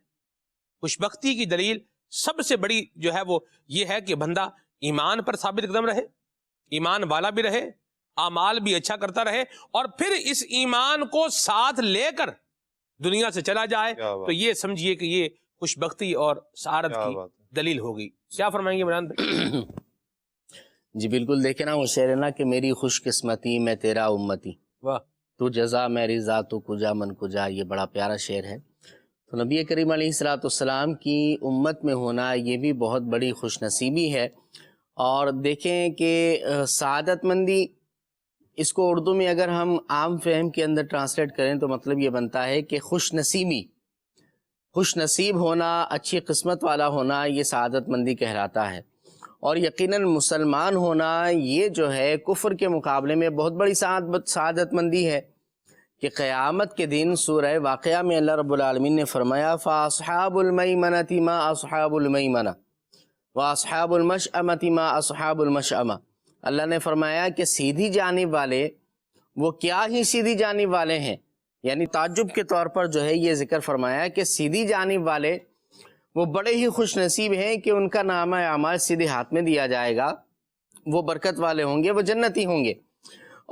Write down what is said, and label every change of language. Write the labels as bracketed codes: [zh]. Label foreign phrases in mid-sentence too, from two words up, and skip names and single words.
[ur] خوش بختی کی دلیل سب سے بڑی جو ہے وہ یہ ہے کہ بندہ ایمان پر ثابت قدم رہے، ایمان والا بھی رہے، اعمال بھی اچھا کرتا رہے، اور پھر اس ایمان کو ساتھ لے کر دنیا سے چلا جائے. تو یہ سمجھیے کہ یہ خوش بختی اور سعادت کی دلیل ہوگی. کیا فرمائیں گے عمران بھائی؟ جی بالکل، دیکھیں نا وہ شعر ہے نا کہ میری خوش قسمتی میں تیرا امتی، واہ، تو جزا میں رضا [fa] تو کجا من کجا. [ur] یہ بڑا پیارا شعر ہے. تو نبی کریم [ar] علیہ الصلوۃ والسلام [ur] کی امت میں ہونا یہ بھی بہت بڑی خوش نصیبی ہے. اور دیکھیں کہ سعادت مندی، اس کو اردو میں اگر ہم عام فہم کے اندر ٹرانسلیٹ کریں تو مطلب یہ بنتا ہے کہ خوش نصیبی، خوش نصیب ہونا، اچھی قسمت والا ہونا، یہ سعادت مندی کہلاتا ہے. اور یقیناً مسلمان ہونا یہ جو ہے کفر کے مقابلے میں بہت بڑی سعادت مندی ہے کہ قیامت کے دن سورہ واقعہ میں [ar] اللہ رب العالمین [ur] نے فرمایا [ar] فَأَصْحَابُ الْمَيْمَنَةِ مَا أَصْحَابُ الْمَيْمَنَةِ وَأَصْحَابُ الْمَشْأَمَةِ مَا أَصْحَابُ الْمَشْأَمَةِ. [ur] اللہ نے فرمایا کہ سیدھی جانب والے وہ کیا ہی سیدھی جانب والے ہیں، یعنی تعجب کے طور پر جو ہے یہ ذکر فرمایا کہ سیدھی جانب والے وہ بڑے ہی خوش نصیب ہیں کہ ان کا نامہ اعمال سیدھے ہاتھ میں دیا جائے گا، وہ برکت والے ہوں گے، وہ جنتی ہوں گے.